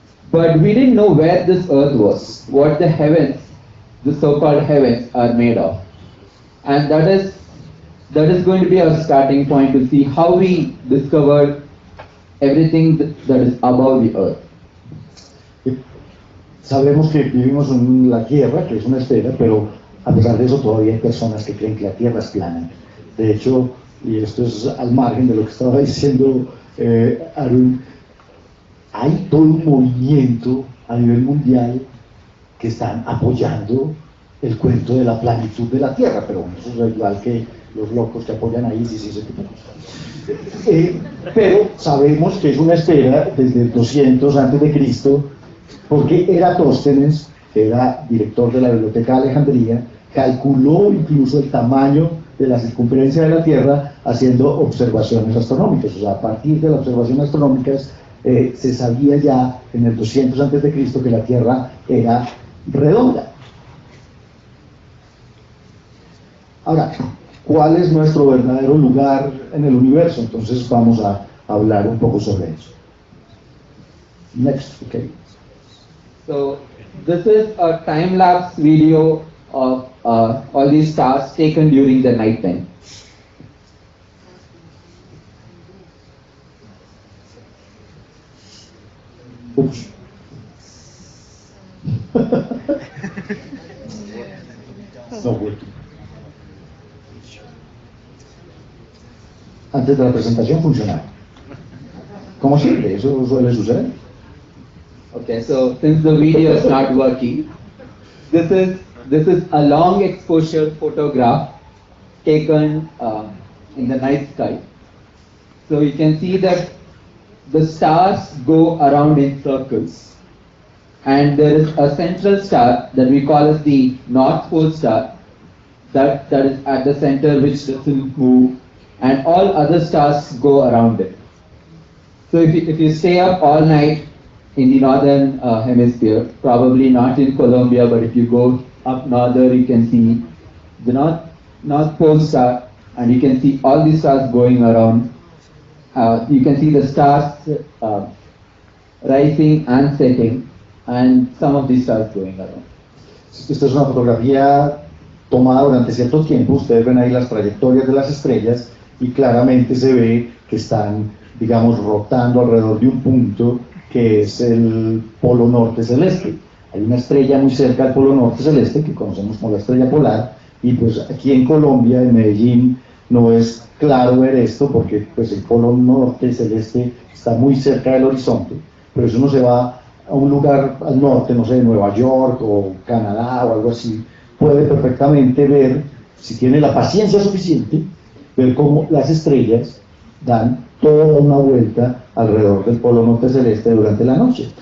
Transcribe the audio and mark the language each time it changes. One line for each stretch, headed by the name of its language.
English: But we didn't know where this Earth was, what the heavens, the so-called heavens, are made of. And that is going to be our starting point to see how we discovered everything that is above the Earth.
Spanish: Sabemos que vivimos en la Tierra, que es una esfera, pero a pesar de eso todavía hay personas que creen que la Tierra es plana. De hecho, y esto es al margen de lo que estaba diciendo Arun, hay todo un movimiento a nivel mundial que están apoyando el cuento de la planitud de la Tierra, pero eso es igual que los locos que apoyan a ISIS y ese tipo de cosas. Pero sabemos que es una esfera desde el 200 a.C., porque Eratóstenes, que era director de la Biblioteca de Alejandría, calculó incluso el tamaño de la circunferencia de la Tierra haciendo observaciones astronómicas. O sea, a partir de las observaciones astronómicas se sabía ya en el 200 a.C. que la Tierra era redonda. Ahora, ¿cuál es nuestro verdadero lugar en el universo? Entonces vamos a hablar un poco sobre eso.
English: Next, okay. So this is a time-lapse video of all these stars taken during the night time. Oops. No working.
Spanish: Antes de la presentación funcionaba. Como siempre, eso suele suceder.
English: Okay, so since the video is not working, this is a long exposure photograph taken in the night sky. So you can see that the stars go around in circles, and there is a central star that we call as the North Pole star that is at the center, which doesn't move, and all other stars go around it. So if you stay up all night in the northern hemisphere, probably not in Colombia, but if you go up northern, you can see the North Pole star, and you can see all the stars going around. You can see the stars rising and setting, and some of the stars going around.
Spanish: Esta es una fotografía tomada durante cierto tiempo. Ustedes ven ahí las trayectorias de las estrellas y claramente se ve que están, digamos, rotando alrededor de un punto que es el polo norte celeste. Hay una estrella muy cerca del polo norte celeste que conocemos como la estrella polar, y pues aquí en Colombia, en Medellín, no es claro ver esto porque pues el polo norte celeste está muy cerca del horizonte, pero si uno se va a un lugar al norte, no sé, Nueva York o Canadá o algo así, puede perfectamente ver, si tiene la paciencia suficiente, ver cómo las estrellas dan toda una vuelta alrededor del polo norte celeste durante la noche.